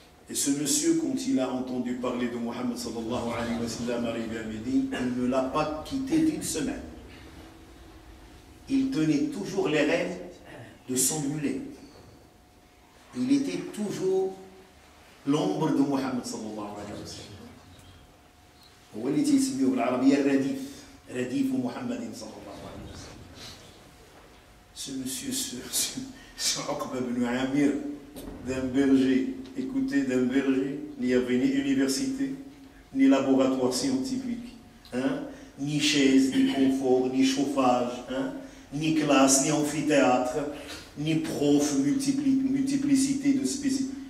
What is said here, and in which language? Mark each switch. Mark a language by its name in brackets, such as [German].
[French] Et ce monsieur, quand il a entendu parler de Mohammed [Arabic] sallallahu alayhi wa sallam [French] arrivé à Médine, il ne l'a pas quitté d'une semaine. Il tenait toujours les rênes de son mulet. Il était toujours l'ombre de Mohammed [Arabic] sallallahu alayhi wa sallam. هو اللي تيسميه بالعربية الرديف رديف محمد صلى الله عليه وسلم. [French] Ce monsieur, ce Uqba ibn Amir, d'un berger, écoutez, d'un berger, il n'y avait ni université, ni laboratoire scientifique, hein, ni chaise, ni confort, ni chauffage, hein, ni classe, ni amphithéâtre, ni prof, multiplicité de spécificités.